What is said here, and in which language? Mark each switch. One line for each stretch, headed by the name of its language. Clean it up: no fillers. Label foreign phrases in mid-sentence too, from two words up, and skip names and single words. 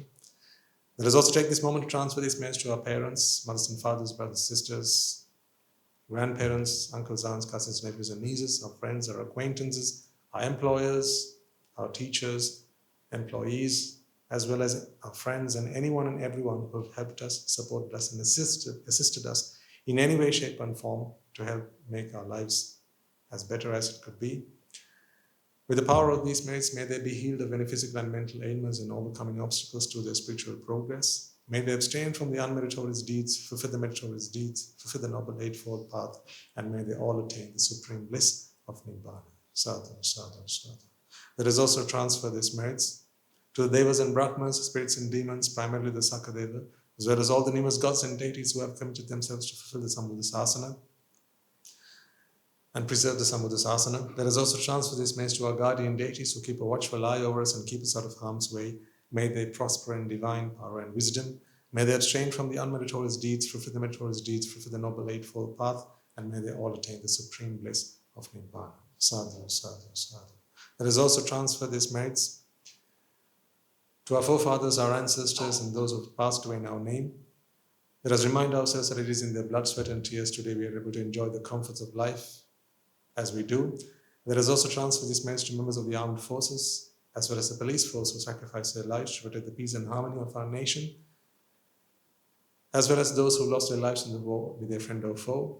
English: Let us also take this moment to transfer this message to our parents, mothers and fathers, brothers, sisters, grandparents, uncles, aunts, cousins, nephews and nieces, our friends, our acquaintances, our employers, our teachers, employees, as well as our friends and anyone and everyone who have helped us, supported us and assisted us in any way, shape and form to help make our lives as better as it could be. With the power of these merits, may they be healed of any physical and mental ailments and overcoming obstacles to their spiritual progress. May they abstain from the unmeritorious deeds, fulfill the meritorious deeds, fulfill the Noble Eightfold Path, and may they all attain the supreme bliss of Nibbāna.
Pali: Sadhu, sadhu, sadhu.
English: Let us also transfer these merits to the Devas and Brahmas, spirits and demons, primarily the Sakadeva, as well as all the numerous gods and deities who have committed themselves to fulfill the Sasana and preserve the Sasana. Let us also transfer this message to our guardian deities who keep a watchful eye over us and keep us out of harm's way. May they prosper in divine power and wisdom. May they abstain from the unmeritorious deeds, fulfill the meritorious deeds, fulfill the Noble Eightfold Path, and may they all attain the supreme bliss of Nibbāna.
Pali: Sadhu, sadhu, sadhu.
English: Let us also transfer these merits to our forefathers, our ancestors, and those who have passed away in our name. Let us remind ourselves that it is in their blood, sweat, and tears today we are able to enjoy the comforts of life as we do. Let us also transfer this message to members of the armed forces, as well as the police force who sacrifice their lives to protect the peace and harmony of our nation, as well as those who lost their lives in the war, be they friend or foe.